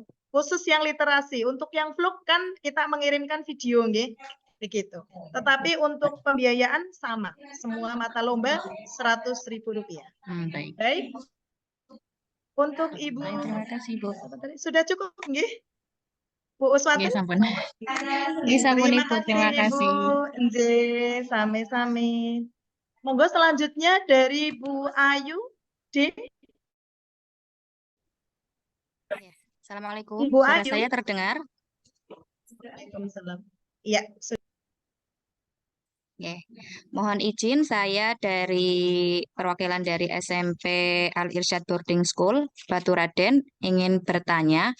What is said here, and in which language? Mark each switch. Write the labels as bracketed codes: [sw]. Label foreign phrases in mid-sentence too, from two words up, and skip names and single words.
[id] Khusus yang literasi, untuk yang vlog kan kita mengirimkan video nggih. Begitu. Tetapi untuk pembiayaan sama, semua mata lomba Rp100.000. Baik. Untuk Ibu, terima kasih Bu. Sudah cukup nggih? Bu Uswatun. [jv] Nggih sampun. Nggih sampun Ibu, [id] terima kasih. [jv] Nggih, sami-sami. [id] Monggo selanjutnya dari Bu Ayu D. Assalamualaikum. Ibu Suara Ayu. saya terdengar? Waalaikumsalam. Iya. Mohon izin saya dari perwakilan dari SMP Al Irsyad Boarding School Baturaden ingin bertanya.